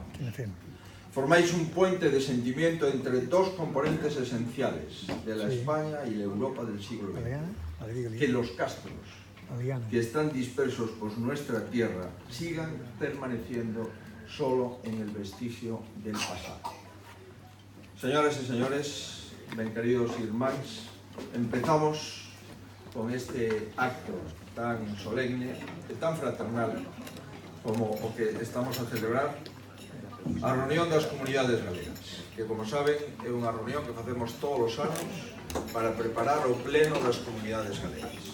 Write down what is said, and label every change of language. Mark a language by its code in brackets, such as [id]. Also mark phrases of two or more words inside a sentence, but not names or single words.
[es] Formáis un puente de sentimiento entre dos componentes esenciales de la España y la Europa del siglo XX. Que los castros que están dispersos por nuestra tierra sigan permaneciendo solo en el vestigio del pasado. Señoras y señores, [gl] ben queridos irmáns, empezamos con este acto tan solemne e tan fraternal como o que estamos a celebrar, a reunión das comunidades galegas, que, como saben, é unha reunión que facemos todos os anos para preparar o pleno das comunidades galegas.